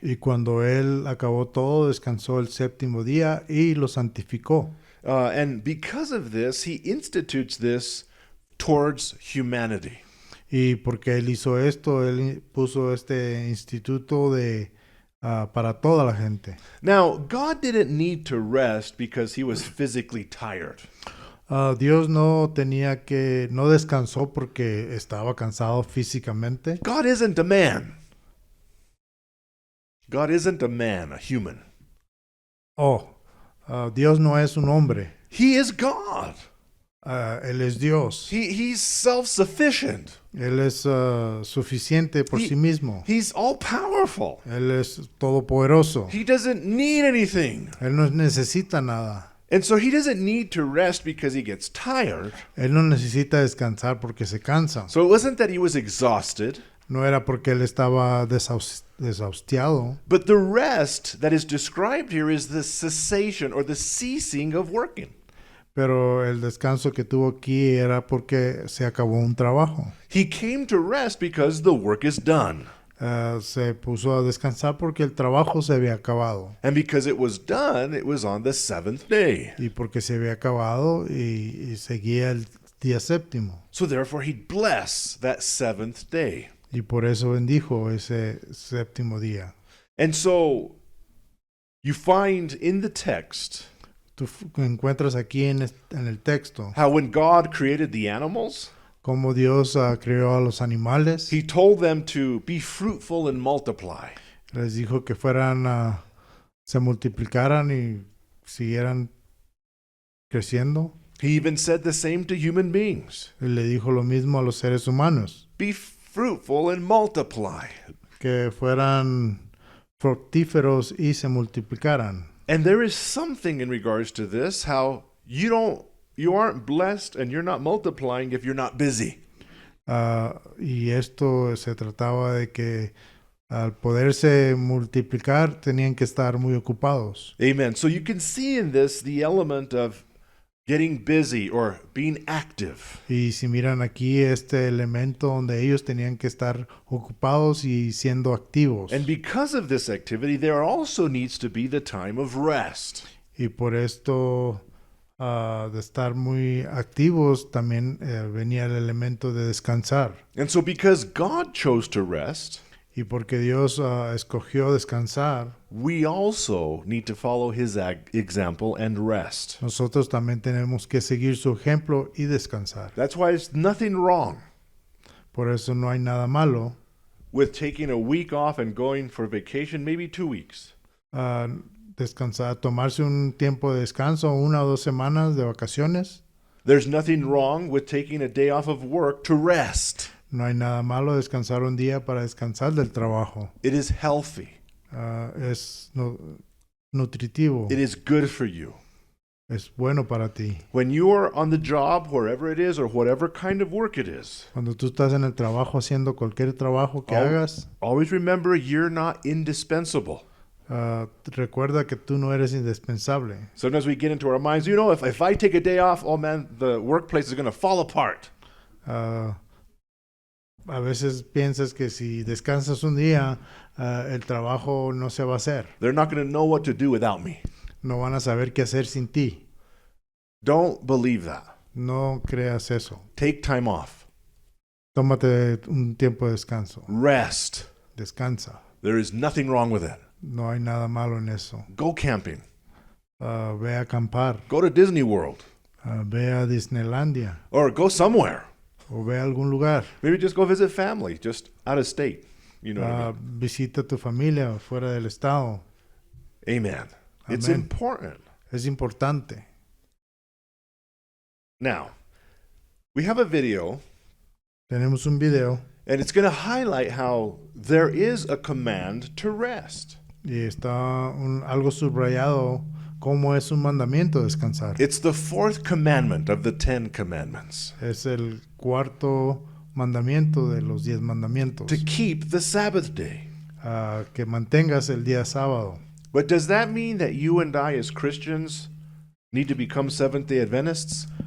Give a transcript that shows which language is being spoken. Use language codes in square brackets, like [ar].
[es] Y cuando él acabó todo, descansó el séptimo día y lo santificó. [en] And because of this, he institutes this towards humanity. [es] Y porque él hizo esto, él puso este instituto para toda la gente. [en] Now, God didn't need to rest because he was physically tired. [es] Dios no descansó porque estaba cansado físicamente. [en] God isn't a man. God isn't a man, a human. [es] Dios no es un hombre. [en] He is God. [es] Él es Dios. [en] He's self-sufficient. [es] Él es suficiente por sí mismo. [en] He's all-powerful. [es] Él es todopoderoso. [en] He doesn't need anything. [es] Él no necesita nada. [en] And so he doesn't need to rest because he gets tired. [es] Él no necesita descansar porque se cansa. [en] So it wasn't that he was exhausted, [es] No era porque él estaba desahustiado. [en] but the rest that is described here is the cessation or the ceasing of working. [es] Pero el descanso que tuvo aquí era porque se acabó un trabajo. [en] He came to rest because the work is done. [es] Se puso a descansar porque el trabajo se había acabado. [en] And because it was done, it was on the seventh day. [es] Y porque se había acabado y seguía el día séptimo. [en] So therefore he'd bless that seventh day. [es] Y por eso bendijo ese séptimo día. [en] And so you find in the text [es] Tú encuentras aquí en el texto [en] how when God created the animals, [es] cómo Dios creó a los animales. [en] he told them to be fruitful and multiply. [es] Les dijo que se multiplicaran y siguieran creciendo. [en] He even said the same to human beings. [es] Y le dijo lo mismo a los seres humanos, [en] Be fruitful and multiply. [es] que fueran fructíferos y se multiplicaran. [en] And there is something in regards to this, how you aren't blessed and you're not multiplying if you're not busy. [es] Y esto se trataba de que al poderse multiplicar tenían que estar muy ocupados. [en] Amen. So you can see in this the element of getting busy or being active. [es] Y si miran aquí este elemento donde ellos tenían que estar ocupados y siendo activos. [en] And because of this activity, there also needs to be the time of rest. [es] Y por esto de estar muy activos también venía el elemento de descansar. [en] And so because God chose to rest, [es] Y porque Dios escogió descansar, [en] we also need to follow his example and rest. [es] nosotros también tenemos que seguir su ejemplo y descansar. [en] That's why it's nothing wrong. [es] Por eso no hay nada malo [en] with taking a week off and going for vacation, maybe 2 weeks. [es] descansar, tomarse un tiempo de descanso, 1 o 2 semanas de vacaciones. [en] There's nothing wrong with taking a day off of work to rest. [es] No hay nada malo descansar un día para descansar del trabajo. [en] It is healthy. [es] Es nutritivo, [en] It is good for you. [es] es bueno para ti. [en] When you are on the job, wherever it is, or whatever kind of work it is, [es] Cuando tú estás en el trabajo haciendo cualquier trabajo que hagas, [en] always remember you're not indispensable. [es] recuerda que tú no eres indispensable. [en] Sometimes we get into our minds, if I take a day off, oh man, the workplace is going to fall apart. [es] A veces piensas que si descansas un día, el trabajo no se va a hacer. [en] They're not going to know what to do without me. [es] No van a saber qué hacer sin ti. [en] Don't believe that. [es] No creas eso. [en] Take time off. [es] Tómate un tiempo de descanso. [en] Rest. [es] Descansa. [en] There is nothing wrong with it. [es] No hay nada malo en eso. [en] Go camping. [es] Ve a acampar. [en] Go to Disney World. [es] Ve a Disneylandia. [en] Or go somewhere. [es] O ve a algún lugar. [en] Maybe just go visit family, just out of state. You know what I mean? [es] Visita a tu familia fuera del estado. [en] Amen. It's [es] Amen. [en] important. [es] Es importante. [en] Now, we have a video, [es] Tenemos un video [en] and it's going to highlight how there is a command to rest. [es] y está algo subrayado como es un mandamiento descansar. [en] It's the 4th commandment of the 10 commandments. [es] Es el 4º mandamiento de los 10 mandamientos. [en] To keep the Sabbath day. [es] Que mantengas el día sábado. [en] But does that mean that you and I as Christians need to become Seventh-day Adventists?